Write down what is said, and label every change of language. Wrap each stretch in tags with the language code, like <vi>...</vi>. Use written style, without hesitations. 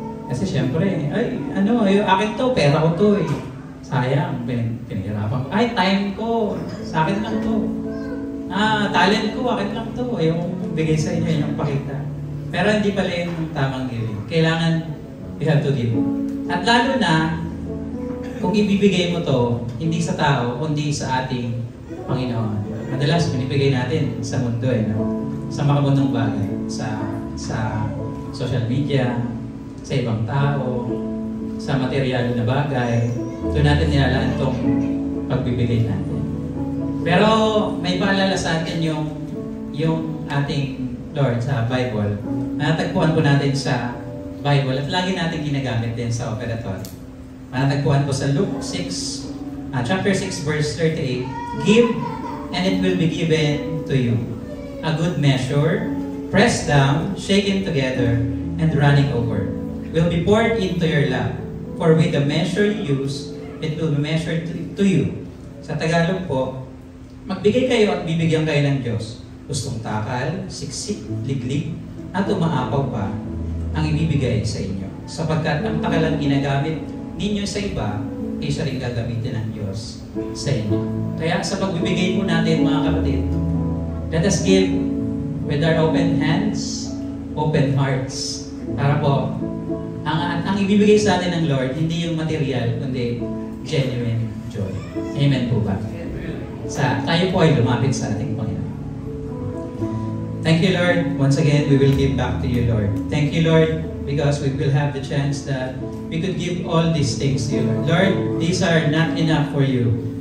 <tl>Kasi syempre, akin to, pera ko to eh. Sayang, pinahirapan ko. Ay, time ko, sa akin lang to. Talent ko, akin lang to. Yung bigay sa inyo, yung pakita. Pero hindi pala yung tamang giving.</tl> <en>Kailangan, you have to give.</en> <tl>At lalo na, kung ibibigay mo to, hindi sa tao, kundi sa ating Panginoon. Madalas, binibigay natin sa mundo no? Sa makabundong bagay. Sa social media, sa ibang tao, sa material na bagay. Doon natin nilalaan itong pagbibigay natin. Pero may paalala sa atin yung ating Lord sa Bible. Natagpuan po natin sa Bible at lagi natin ginagamit din sa operator.</tl> <en>Natagpuan po sa Luke 6, chapter 6 verse 38, give and it will be given to you. A good measure, pressed down, shaken together, and running over, will be poured into your lap. For with the measure you use, it will be measured to you.</en> <tl>Sa Tagalog po, magbigay kayo at bibigyan kayo ng Diyos. Gustong takal, siksik, liglig, at umaapaw pa ang ibibigay sa inyo. Sapagkat ang takalang ginagamit ninyo sa iba, ay siya rin gagamitin ng Diyos sa inyo.</tl> <en>Kaya sa pagbibigay po natin mga kapatid, let us give with our open hands, open hearts.</en> <tl>Para po, ang ibibigay sa atin ng Lord, hindi yung material, kundi genuine joy. Amen po ba? Tayo po ay lumapit sa ating Panginoon.</tl> <en>Thank you, Lord. Once again, we will give back to you, Lord. Thank you, Lord, because we will have the chance that we could give all these things to you, Lord. Lord, these are not enough for you.</en>